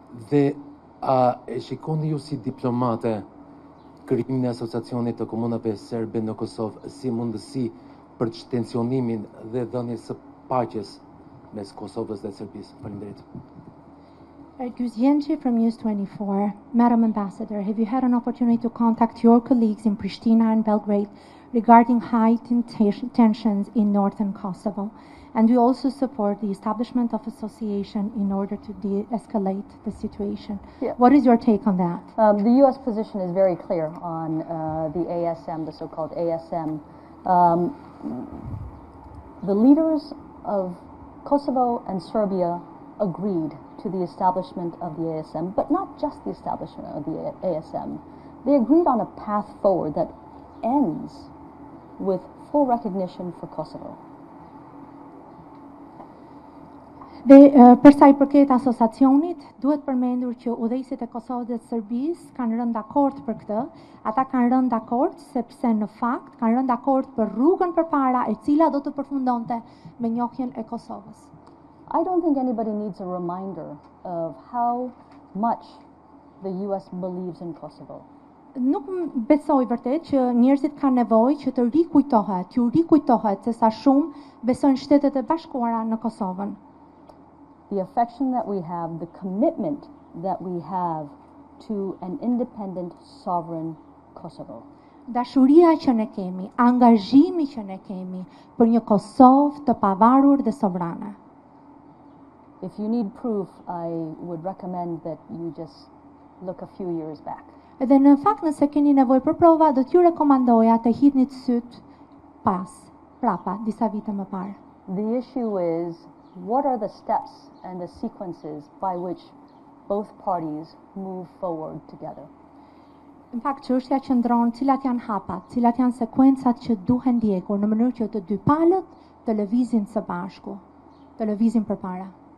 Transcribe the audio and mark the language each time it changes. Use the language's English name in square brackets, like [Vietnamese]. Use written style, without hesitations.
[Albanian] Dhe a e shikoni ju si diplomate krijimin e asociacionit të komunave serbe në Kosovë si mundësi për tensionimin dhe dhënies së paqes mes Kosovës dhe Serbisë? Faleminderit. [English] Ergjys Gjendçe from News 24. Madam Ambassador, have you had an opportunity to contact your colleagues in Pristina and Belgrade regarding heightened tensions in northern Kosovo? And we also support the establishment of association in order to de-escalate the situation. Yeah. What is your take on that? The U.S. position is very clear on the ASM, the so-called ASM. The leaders of Kosovo and Serbia agreed to the establishment of the ASM, but not just the establishment of the ASM. They agreed on a path forward that ends with full recognition for Kosovo. [Albanian] Dhe për sa i përket asociacionit, duhet përmendur që udhëheqësit e Kosovës dhe Serbisë kanë rënë dakord për këtë. Ata kanë rënë dakord sepse në fakt kanë rënë dakord për rrugën përpara e cila do të përfundonte me njohjen e Kosovës. [English] I don't think anybody needs a reminder of how much the US believes in Kosovo. [Albanian] Nuk besoj vërtet që njerëzit kanë nevojë që të rikujtohet se sa shumë besojnë Shtetet e Bashkuara në Kosovën. [English] The affection that we have, the commitment that we have to an independent, sovereign Kosovo. [Albanian] Dashuria që ne kemi, angazhimi që ne kemi për një Kosovë të pavarur dhe sovrane. [English] If you need proof, I would recommend that you just look a few years back. [Albanian] Edhe në fakt nëse keni nevojë për prova, do t'ju rekomandoja të hidhni të syt prapa, disa vite më parë. [English] The issue is, what are the steps and the sequences by which both parties move forward together? [Albanian] Në fakt çështja qëndron cilat janë hapat, cilat janë sekuencat që duhen ndjekur në mënyrë që të dy palët të lëvizin së bashku, të lëvizin përpara.